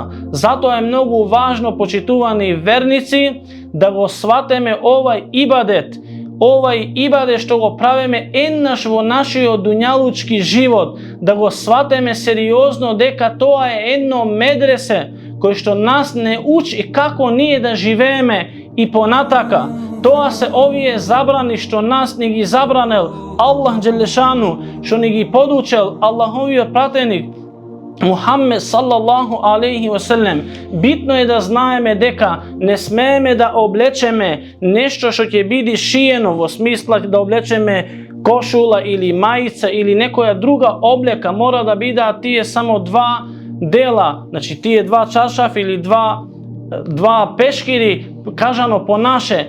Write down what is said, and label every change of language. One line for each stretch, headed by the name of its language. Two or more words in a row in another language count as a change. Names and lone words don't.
Macedonian: Затоа е многу важно, почитувани верници, да го сватеме овај ибадет што го правиме еднаш во нашиот дуњалучки живот, да го сватеме сериозно дека тоа е едно медресе кој што нас не учи како ние да живееме и понатака. Тоа се овие забрани што нас ни ги забранел Аллах Джелешану, што ни ги подучел Аллаховиот пратеник Мухаммед
Arabic: صلى الله عليه وسلم.
Macedonian: Битно е да знаеме дека не смееме да облечеме нешто што ќе биде шиено, во смисла да облечеме кошула или мајца или некоја друга облека. Мора да бидат тие само два дела, значи тие два чаршаф или два пешкири, кажано по наше.